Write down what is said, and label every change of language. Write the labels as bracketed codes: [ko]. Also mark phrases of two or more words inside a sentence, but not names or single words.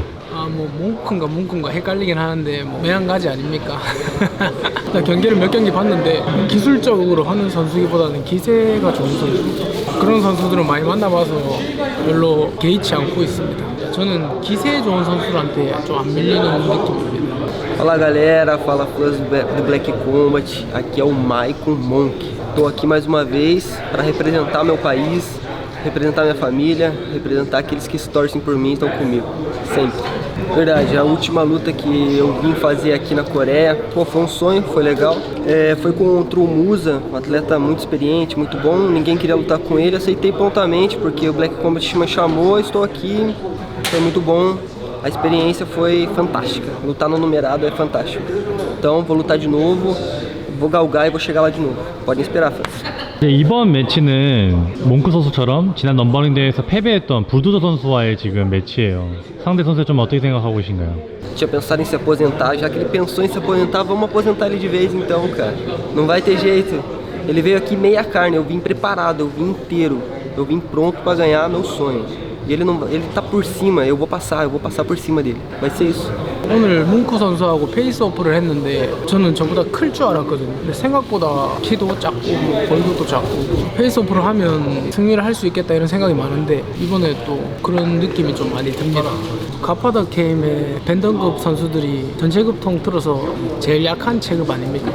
[ko] 뭐 몽크인가 헷갈리긴 하는데 뭐 매한가지 아닙니까? 경기를 몇 경기 봤는데 기술적으로 하는 선수기보다는 기세가 좋은 선수, 그런 선수들은 많이 만나봐서 별로 개의치 않고 있습니다. 저는 기세 좋은 선수들한테 좀 안 밀리는 느낌입니다. [pt] Fala galera, fala fãs do Black Combat, aqui é o Maicon Monk. Estou aqui mais uma vez para representar meu país, representar minha família, representar aqueles que se torcem por mim e estão comigo, sempre. Verdade, a última luta que eu vim fazer aqui na Coreia, pô, foi um sonho, foi legal. Foi contra o Musa, um atleta muito experiente, muito bom, ninguém queria lutar com ele, aceitei prontamente porque o Black Combat me chamou, estou aqui, foi muito bom. A experiência foi fantástica, lutar no numerado é fantástico. Então vou lutar de novo, vou galgar e vou chegar lá de novo. Podem esperar, fãs. [ko] 이번 매치는 몽크 선수처럼 지난 넘버링 대회에서 패배했던 불도저 선수와의 지금 매치예요. 상대 선수 좀 어떻게 생각하고 계신가요? [pt] Tinha pensado em se aposentar, já que ele pensou em se aposentar, vamos aposentar ele de vez então, cara. Não vai ter jeito. Ele veio aqui meia carne, eu vim preparado, eu vim inteiro, eu vim pronto pra ganhar meu sonho. E ele tá por cima, eu vou passar por cima dele. Vai ser isso. [ko] 오늘 뭉크 선수하고 페이스오프를 했는데 저는 저보다 클 줄 알았거든요. 근데 생각보다 키도 작고 골격도 작고 페이스오프를 하면 승리를 할 수 있겠다 이런 생각이 많은데 이번에 또 그런 느낌이 좀 많이 듭니다. 가파더 게임의 밴던급 선수들이 전체급 통틀어서 제일 약한 체급 아닙니까?